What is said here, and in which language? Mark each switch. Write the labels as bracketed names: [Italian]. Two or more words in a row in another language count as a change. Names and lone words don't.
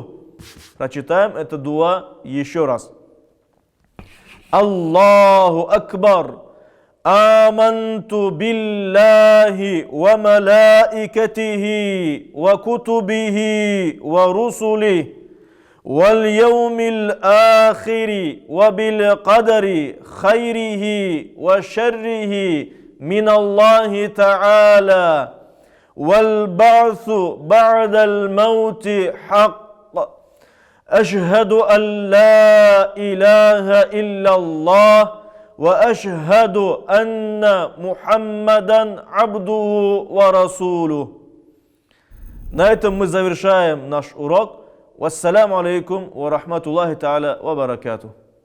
[Russian] Прочитаем это дуа еще раз. [Arabic] الله أكبر. آمنت بالله وملائكته وكتبه ورسله واليوم الآخر وبالقدر خيره وشره من الله تعالى والبعث بعد الموت حق أشهد أن لا إله إلا الله وأشهد أن محمدا عبده ورسوله. [Russian] На этом мы завершаем наш урок. [Arabic] والسلام عليكم ورحمة الله تعالى وبركاته.